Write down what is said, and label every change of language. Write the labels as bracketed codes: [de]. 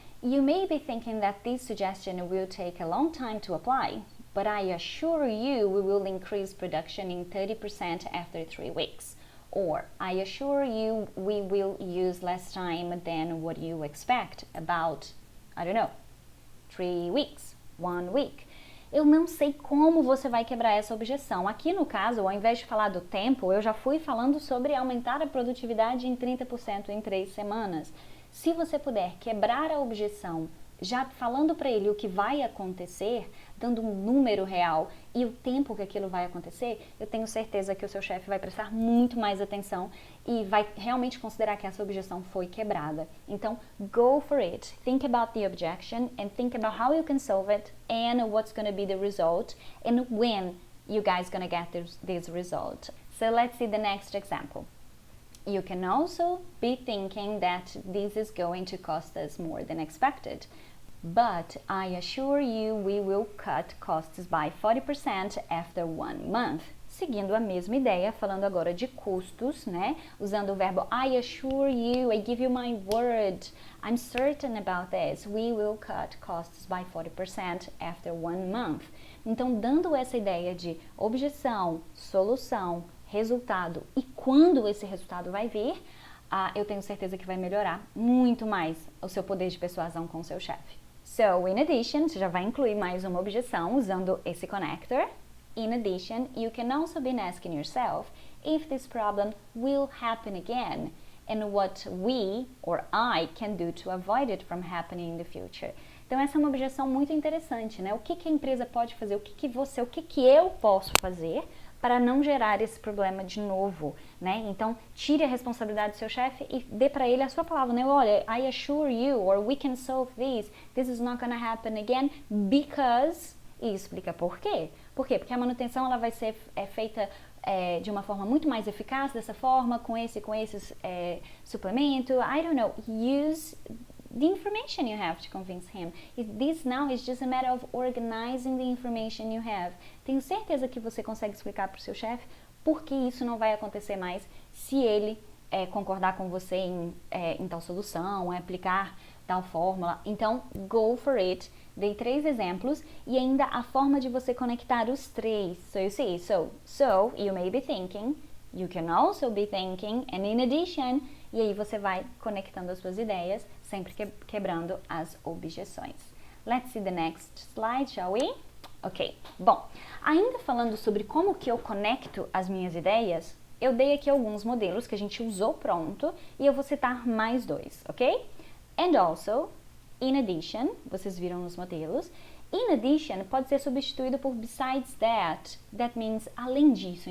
[en] You may be thinking that this suggestion will take a long time to apply, but I assure you we will increase production in 30% after 3 weeks. Or, I assure you we will use less time than what you expect, about, I don't know, 3 weeks, 1 week. [pt] Eu não sei como você vai quebrar essa objeção. Aqui no caso, ao invés de falar do tempo, eu já fui falando sobre aumentar a produtividade em 30% em 3 semanas. Se você puder quebrar a objeção já falando para ele o que vai acontecer, dando um número real e o tempo que aquilo vai acontecer, eu tenho certeza que o seu chefe vai prestar muito mais atenção e vai realmente considerar que essa objeção foi quebrada. Então, [en] go for it. Think about the objection and think about how you can solve it and what's going to be the result and when you guys going to get this result. So, let's see the next example. You can also be thinking that this is going to cost us more than expected. But I assure you we will cut costs by 40% after 1 month. [pt] Seguindo a mesma ideia, falando agora de custos, né? Usando o verbo [en] I assure you, I give you my word, I'm certain about this. We will cut costs by 40% after 1 month. [pt] Então, dando essa ideia de objeção, solução, resultado e quando esse resultado vai vir, eu tenho certeza que vai melhorar muito mais o seu poder de persuasão com o seu chefe. [en] So, in addition, [pt] você já vai incluir mais uma objeção usando esse connector. [en] In addition, you can also be asking yourself if this problem will happen again and what we or I can do to avoid it from happening in the future. [pt] Então, essa é uma objeção muito interessante, né? O que a empresa pode fazer? O que eu posso fazer para não gerar esse problema de novo, né? Então, tire a responsabilidade do seu chefe e dê para ele a sua palavra, né? Olha, [en] I assure you, or we can solve this is not gonna happen again, because... [pt] E explica por quê. Por quê? Porque a manutenção ela vai ser feita de uma forma muito mais eficaz dessa forma, com esse suplemento. [en] I don't know, use the information you have to convince him. This now is just a matter of organizing the information you have. [pt] Tenho certeza que você consegue explicar para o seu chefe por que isso não vai acontecer mais se ele concordar com você em tal solução, aplicar tal fórmula. Então, [en] go for it. [pt] Dei 3 exemplos e ainda a forma de você conectar os 3. [en] So you see, so you may be thinking, you can also be thinking, and in addition, [pt] e aí você vai conectando as suas ideias, sempre quebrando as objeções. [en] Let's see the next slide, shall we? [pt] Ok, bom, ainda falando sobre como que eu conecto as minhas ideias, eu dei aqui alguns modelos que a gente usou pronto e eu vou citar mais 2, ok? [en] And also, in addition, [pt] vocês viram nos modelos, [en] in addition [pt] pode ser substituído por [en] besides that, that means [pt] além disso.